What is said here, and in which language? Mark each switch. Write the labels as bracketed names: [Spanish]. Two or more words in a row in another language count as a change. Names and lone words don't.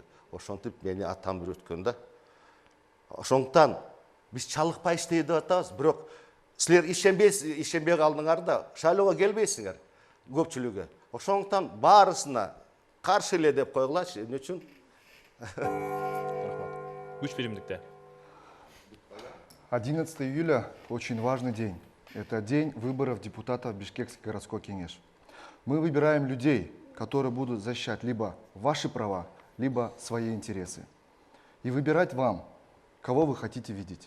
[Kyrgyz] Ошентип мени атам үйрөткөн да. Ошондуктан биз чалыкпай иштейт деп атабыз, бирок силер ишенбей калдыңар да шайлоого келбейсиңер. көпчүлүгү. Ошондуктан баарысына каршы эле деп койгулачы. Эмне үчүн? Күч биримдикте. [Russian] 11 июля – очень важный день. Это день выборов депутатов Бишкекский городской кеңеш. Мы выбираем людей, которые будут защищать либо ваши права, либо свои интересы. И выбирать вам, кого вы хотите видеть.